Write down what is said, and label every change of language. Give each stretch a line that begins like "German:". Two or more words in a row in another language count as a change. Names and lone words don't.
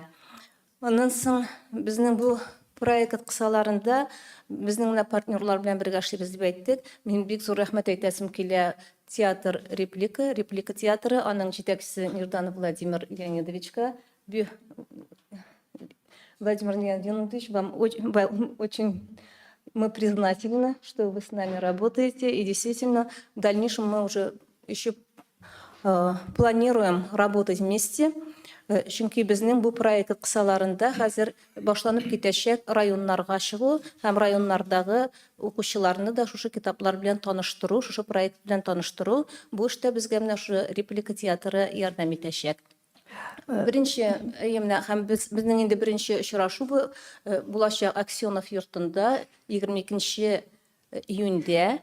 Tatar: Аннан соң безнең бу проект кысаларында безнең менә партнерлар белән бергә эшлибез дип әйттек. Мин бик зур рәхмәт әйтәсем килә театр реплика театры, аның җитәкчесе Нирданов Владимир Леонидовичка.
Russian: Владимир Леонидович, вам очень мы признательны, что вы с нами работаете. И действительно, в дальнейшем мы уже еще планируем работать вместе.
Tatar: Чөнки безнең бу проект кысаларында хәзер башланып китәчәк районнарга чыгу һәм районнардагы укучыларны да шушы китаплар белән таныштыру, шушы проект белән таныштыру. Бу эштә безгә менә шушы реплика театры ярдәм итәчәк. Беренче менә һәм безнең инде беренче очрашу булачак Аксенов йортында 22 июньдә.